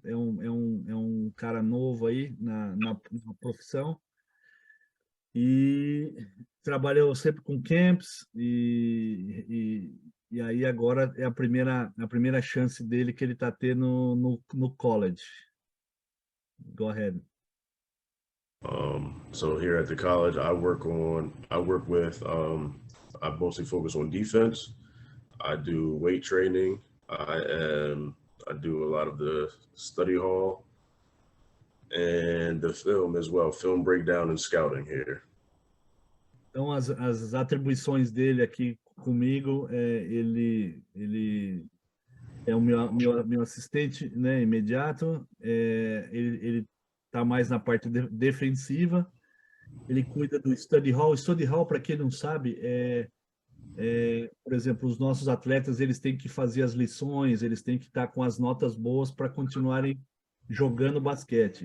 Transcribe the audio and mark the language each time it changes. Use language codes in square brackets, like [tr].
[pt] É um cara novo aí na profissão e trabalhou sempre com camps e aí agora é a primeira chance dele que ele está tendo no college. [en] Go ahead. So here at the college, I work with, I mostly focus on defense. I do weight training. I do a lot of the study hall and the film as well, film breakdown and scouting here. [pt] Então, as atribuições dele aqui comigo, ele é o meu assistente, né, imediato. Ele está mais na parte defensiva. Ele cuida do study hall. Study hall, para quem não sabe, por exemplo, os nossos atletas eles têm que fazer as lições, eles têm que estar com as notas boas para continuarem jogando basquete.